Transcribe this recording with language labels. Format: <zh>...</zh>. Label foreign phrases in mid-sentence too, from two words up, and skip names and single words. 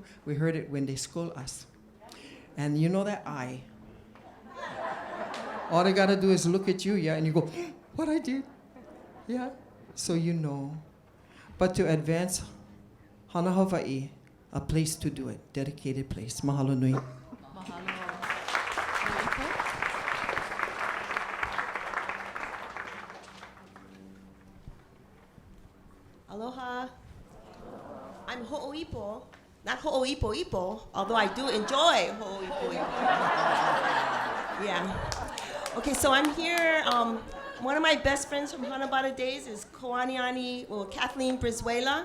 <en>We heard it when they scold us. And you know that eye. All they gotta do is look at you, yeah, and you go, what I did? Yeah, so you know. But to advance Hana Hawaii, a place to do it, dedicated place.</en> <haw>Mahalo nui. Mahalo. Aloha.</haw> <en>I'm Ho'oipo, not Ho'oipo-ipo, although I do enjoy Ho'oipo-ipo. Yeah. Okay, so I'm here. One of my best friends from Hanabata days is Kathleen Brizuela.</en>